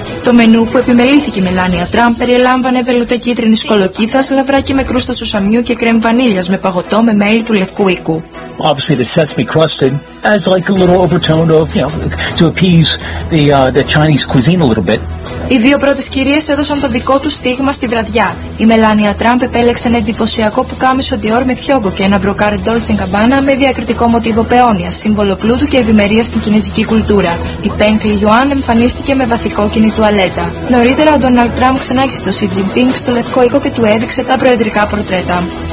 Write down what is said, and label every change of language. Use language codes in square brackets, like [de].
[el] Το μενού που επιμελήθηκε η Μελάνια Τραμπ περιλάμβανε βελούτα κίτρινη κολοκύθα, λαβράκι με κρούστα σουσαμιού και κρέμ βανίλια με παγωτό με μέλι του λευκού οίκου. [en] Obviously the sesame crusted as like a little overtone of, you know, to appease the Chinese cuisine a little bit. [el] Οι δύο πρώτες κυρίες έδωσαν το δικό τους στίγμα στη βραδιά. Η Μελάνια Τραμπ επέλεξε ένα εντυπωσιακό πουκάμισο Dior με φιόγκο και ένα μπροκάρι Dolce & Gabbana με διακριτικό μοτίβο πεόνια, σύμβολο πλούτου και ευημερία στην κινέζικη κουλτούρα. Η Peng Liyuan εμφανίστηκε με βαθυκόκκινη τουαλέτα. Νωρίτερα ο Ντόναλντ Τραμπ ξανάγησε το Xi Jinping στο Λευκό Οίκο και του έδειξε τα προεδρικά πορτρέτα.